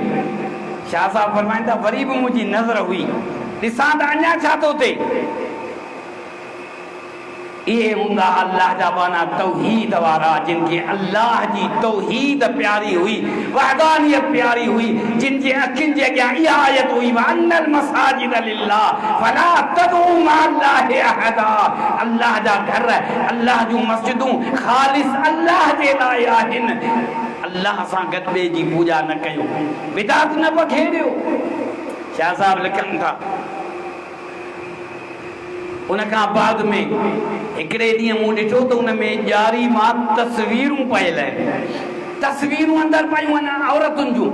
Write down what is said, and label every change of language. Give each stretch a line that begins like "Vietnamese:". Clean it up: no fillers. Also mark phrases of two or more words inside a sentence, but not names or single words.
Sindhi: शाह साहब फरमाईंदा वरी बि मुंहिंजी नज़र हुई ॾिसां त अञा छा थो थिए। इहे हूंदा अल्लाह जा बाना तौहीद वारा जिन खे अल्लाह जी तौहीद प्यारी हुई, वहदानियत प्यारी हुई, जिन जे अखियुनि जे अॻियां इहा आयत हुई
Arabic: وأن المساجد لله فلا تدعوا مع الله أحدا.
Sindhi: अल्लाह जा घर अल्लाह जूं मस्जिदूं ख़ालिस अल्लाह जे लाइ आहिनि। अल्लाह सां गॾु ॿिए जी पूॼा न कयो, बिदात न पखेड़ियो। शाह साहब लिखनि था उन खां बाद में हिकिड़े ॾींहुं मूं ॾिठो त उन में ॾियारी मां तस्वीरूं पयल आहिनि, तस्वीरूं अंदरि पयूं आहिनि औरतुनि जूं।